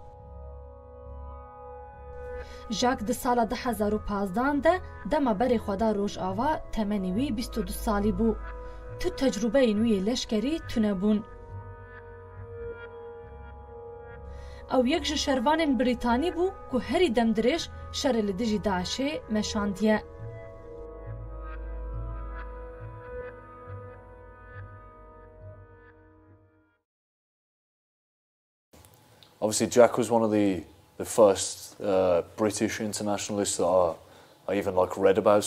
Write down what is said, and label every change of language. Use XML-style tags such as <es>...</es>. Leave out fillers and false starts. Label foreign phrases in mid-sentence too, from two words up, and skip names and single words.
<ku>Jack di sala 2015 de dema berê xwe da Rojava temenê wî 22 salî bû. Tu tecrûbeyên wî yê leşkerî tunebûn. Ew yek ji şervanên Brîtanî bû ku herî demdirêj şerê li dijî Daişê meşandiye.</ku> <en>Obviously, Jack was one of the first British internationalists that I even read about.</en>